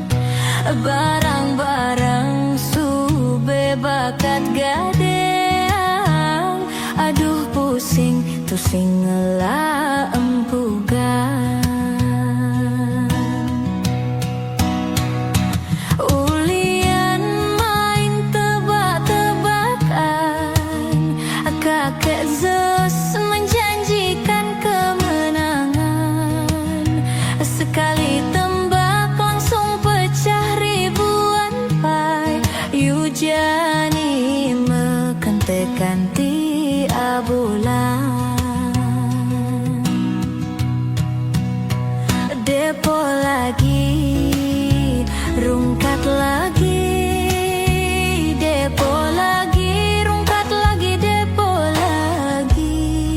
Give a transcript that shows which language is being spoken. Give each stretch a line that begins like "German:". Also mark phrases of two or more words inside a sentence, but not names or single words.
Balinese: Barang-barang sube bakat gadeang. Aduh pusing tusing ngelah empugan.
Indonesian: Ulian main tebak-tebakan, kakek Zeus menjanjikan kemenangan. Sekali tembak langsung pecah ribuan pai.
Balinese: Yujani mekentekan
Indonesian: tiap bulan. Depo lagi, rungkat lagi, depo lagi, rungkat lagi, depo lagi.